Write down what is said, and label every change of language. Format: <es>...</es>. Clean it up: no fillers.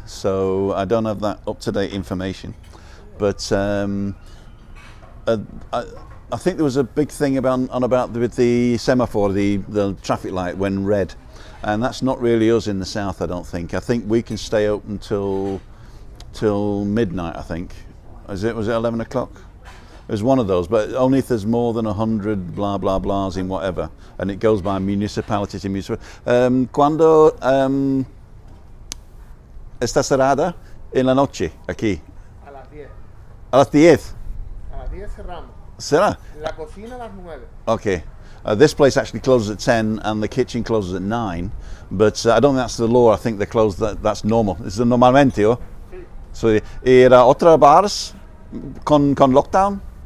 <en>So I don't have that up to date information. But I think there was a big thing about with the semaphore, the traffic light when red, and that's not really us in the south. I don't think. I think we can stay open till midnight. I think. Was it 11 o'clock? It was one of those, but only if there's more than 100 blah blah blahs in whatever, and it goes by municipality to municipality.</en> <es>Cuando está cerrada en la noche aquí? A las 10. A las 10. A las 10 cerramos. ¿Será? La cocina a las 9. Okay.</es> <en>This place actually closes at 10 and the kitchen closes at 9, but I don't think that's the law. I think they close that's normal. It's</en> <es>normalmente, ¿o? Sí. So, ¿era otra bars con lockdown?</es>